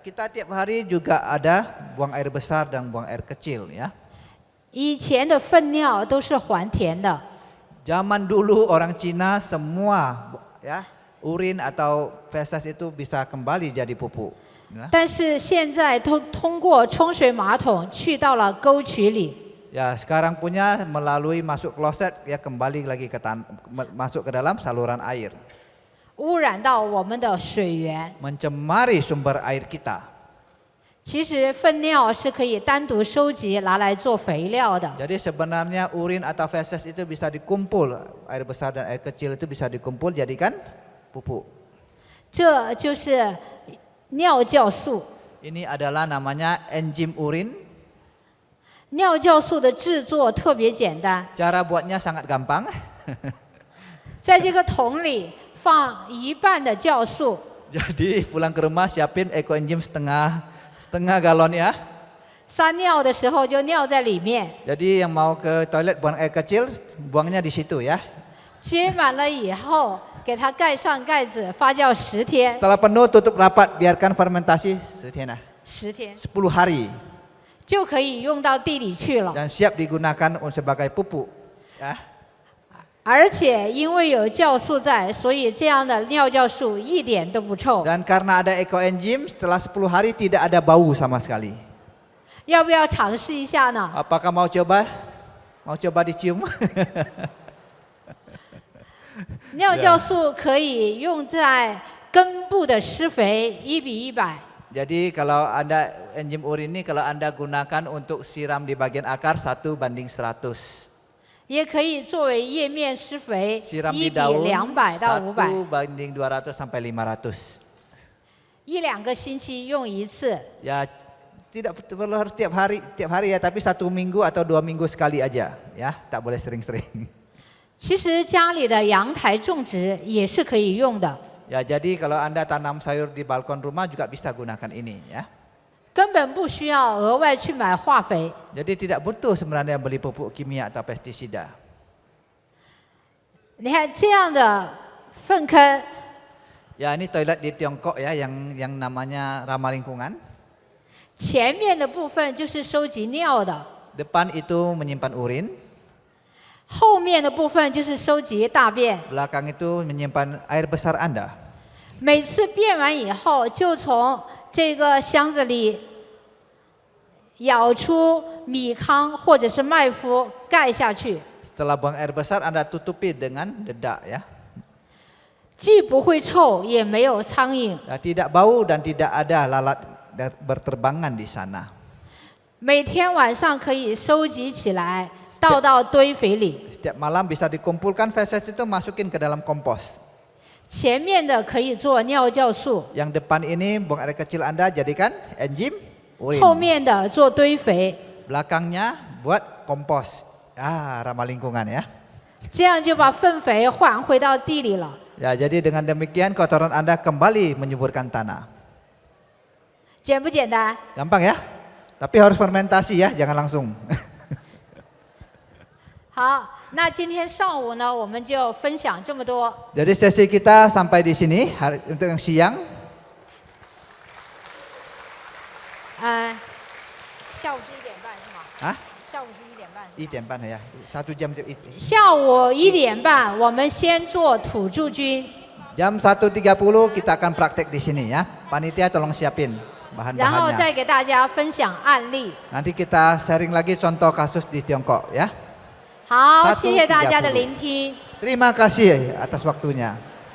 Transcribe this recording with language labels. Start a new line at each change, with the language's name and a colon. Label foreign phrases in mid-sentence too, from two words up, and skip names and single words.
Indonesian: Kita tiap hari juga ada buang air besar dan buang air kecil ya.
Chinese: 以前的粪尿都是还田的，
Indonesian: Zaman dulu orang Cina semua ya urin atau feses itu bisa kembali jadi pupuk. Ya.
Chinese: 但是现在都通过冲水马桶去到了沟渠里。
Indonesian: Ya, sekarang punya melalui masuk kloset ya kembali lagi masuk ke dalam saluran air.
Chinese: 污染到我们的水源。
Indonesian: Mencemari sumber air kita.
Chinese: 其实粪尿是可以单独收集拿来做肥料的。
Indonesian: Jadi sebenarnya urin atau feses itu bisa dikumpul, air besar dan air kecil itu bisa dikumpul jadikan pupuk.
Chinese: 这就是尿酵素。
Indonesian: Ini adalah namanya enzim urin.
Chinese: 尿酵素的制作特别简单，
Indonesian: Cara buatnya sangat gampang.
Chinese: 在这个桶里放1半的酵素，
Indonesian: Jadi pulang ke rumah siapin ekoenzim setengah galon ya.
Chinese: 撒尿的时候就尿在里面，
Indonesian: Jadi yang mau ke toilet buang air kecil buangnya di situ ya.
Chinese: 接满了以后给它盖上盖子，发酵10天。
Indonesian: Setelah penuh tutup rapat, biarkan fermentasi 10 天
Chinese: 10天
Indonesian: 10 hari
Chinese: 就可以用到地里去了。
Indonesian: dan siap digunakan sebagai pupuk ya.
Chinese: 而且因为有酵素在，所以这样的尿酵素一点都不臭。
Indonesian: Dan karena ada ekoenzim setelah 10 hari tidak ada bau sama sekali.
Chinese: 要不要尝试一下呢？
Indonesian: Apakah mau coba? Mau coba dicium?
Chinese: 尿酵素可以用在根部的施肥1:100。
Indonesian: Jadi kalau Anda enzim urin ini kalau Anda gunakan untuk siram di bagian akar 1:100.
Chinese: 也可以作为叶面施肥
Indonesian: Siram di daun
Chinese: 1:200 到500，
Indonesian: 1:200 sampai 500.
Chinese: 1-2个星期用一次。
Indonesian: Ya tidak perlu harus tiap hari ya, tapi 1 minggu atau 2 minggu sekali aja ya, tak boleh sering-sering.
Chinese: 其实家里的阳台种植也是可以用的，
Indonesian: Ya, jadi kalau Anda tanam sayur di balkon rumah juga bisa gunakan ini ya.
Chinese: 根本不需要额外去买化肥。
Indonesian: Jadi tidak butuh sebenarnya beli pupuk kimia atau pestisida.
Chinese: 你看这样的粪坑，
Indonesian: Ya, ini toilet di Tiongkok ya yang namanya ramah lingkungan.
Chinese: 前面的部分就是收集尿的，
Indonesian: Depan itu menyimpan urin,
Chinese: 后面的部分就是收集大便。
Indonesian: belakang itu menyimpan air besar Anda.
Chinese: 每次变完以后，就从这个箱子里舀出米糠或者是麦麸盖下去，
Indonesian: Setelah buang air besar Anda tutupi dengan dedak ya.
Chinese: 既不会臭，也没有苍蝇。
Indonesian: Tidak bau dan tidak ada lalat berterbangan di sana.
Chinese: 每天晚上可以收集起来，倒到堆肥里。
Indonesian: Setiap malam bisa dikumpulkan feses itu masukin ke dalam kompos.
Chinese: 前面的可以做尿酵素，
Indonesian: Yang depan ini buang air kecil Anda jadikan enzim
Chinese: 后
Indonesian: urin.
Chinese: 面的做堆肥，
Indonesian: Belakangnya buat kompos. Ramah lingkungan ya.
Chinese: 这样就把粪肥还回到地里了。
Indonesian: Ya, jadi dengan demikian kotoran Anda kembali menyuburkan tanah.
Chinese: 简不简单？
Indonesian: Gampang ya? Tapi harus fermentasi ya, jangan langsung.
Chinese: 好，那今天上午呢，我们就分享这么多。
Indonesian: Jadi sesi kita sampai di sini untuk yang siang.
Chinese: 下午是1点半是吗？ Hah? 下午是1点半。
Indonesian: 1 jam ya. 1 jam.
Chinese: 下午1点半，我们先做土著菌，
Indonesian: Jam 1.30 kita akan praktek di sini ya. Panitia tolong siapin
Chinese: 然后
Indonesian: bahan-bahannya.
Chinese: 再给大家分享案例。
Indonesian: Nanti kita sharing lagi contoh kasus di Tiongkok ya.
Chinese: 好， 1:30 谢谢大家的聆听。
Indonesian: Terima kasih atas waktunya.